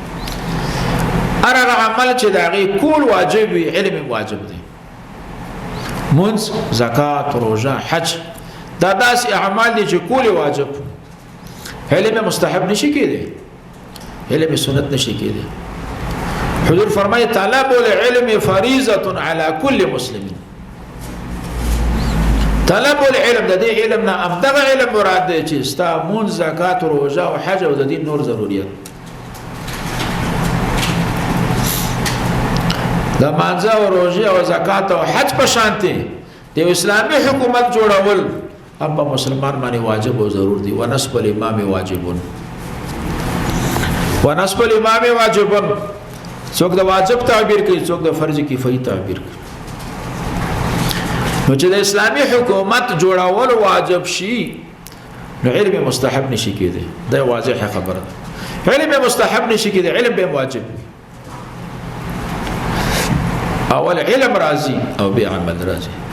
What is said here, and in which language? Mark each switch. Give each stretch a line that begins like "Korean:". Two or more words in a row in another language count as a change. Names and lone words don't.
Pashto: هر عمل چې داغي کول واجب وي، علم واجب دی. منځ، زکات، روزه، حج، دا داسې اعمال دي چې کول واجب، علم مستحب نشي کېدی، علم سنت نشي کېدی. حضور فرمایي
Arabic: طلب العلم فریضه علی کل مسلم. طلب العلم
Pashto: د دې علم نه افضل علم مراد دی چې ستا منځ، زکات، روزه او حج او د دین نور ضرورت. د مانځه او روزه او زکات او حج په شانتي د اسلامي حکومت جوړول هم په مسلمان باندې واجب او ضرور دي.
Arabic: ونصب الامام واجبون، ونصب الامام واجبون.
Pashto: څوک د واجب تعبیر کوي، څوک د فرض کفایي تعبیر کوي. نو چې د اسلامي حکومت جوړول واجب شي نو علم مستحب نشي کېدی. دا واضحه خبره ده. علم مستحب نشي کېدی، علم به واجب وي. اول علم راځي او بیا عمل راځي.